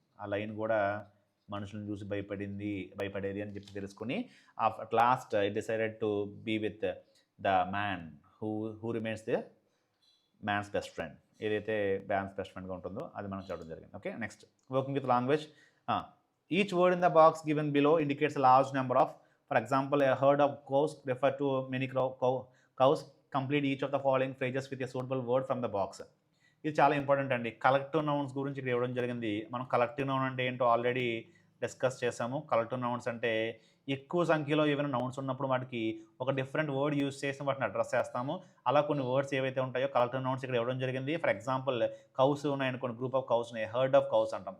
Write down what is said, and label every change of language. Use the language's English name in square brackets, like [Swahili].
[Telugu] ఆ లైన్ కూడా మనుషులను చూసి భయపడేది అని చెప్పి తెలుసుకుని [English] At last it decided to be with the man who remains the man's best friend. [Telugu] ఏదైతే మ్యాన్స్ బెస్ట్ ఫ్రెండ్గా ఉంటుందో అది మనం చూడడం జరిగింది. [English] Okay, next, working with language. Each word in the box given below indicates a large number of, for example, a herd of cows refer to many cows. Complete each of the following phrases with a suitable word from the box. [Telugu] ఇది చాలా important అండి. Collective nouns గురించి ఇక్కడ ఇవ్వడం జరిగింది. మనం collective noun అంటే ఏంటో ఆల్రెడీ డిస్కస్ చేసాము. కలెక్టివ్ నౌన్స్ అంటే ఎక్కువ సంఖ్యలో ఏమైనా నౌన్స్ ఉన్నప్పుడు వాటికి ఒక డిఫరెంట్ వర్డ్ యూజ్ చేసి వాటిని అడ్రస్ చేస్తాము. అలా కొన్ని వర్డ్స్ ఏవైతే ఉంటాయో కలెక్టివ్ నౌన్స్ ఇక్కడ ఇవ్వడం జరిగింది. ఫర్ ఎగ్జాంపుల్, కౌస్ ఉన్నాయని కొన్ని గ్రూప్ ఆఫ్ కౌస్ ఉన్నాయి, హర్డ్ ఆఫ్ కౌస్ అంటాం.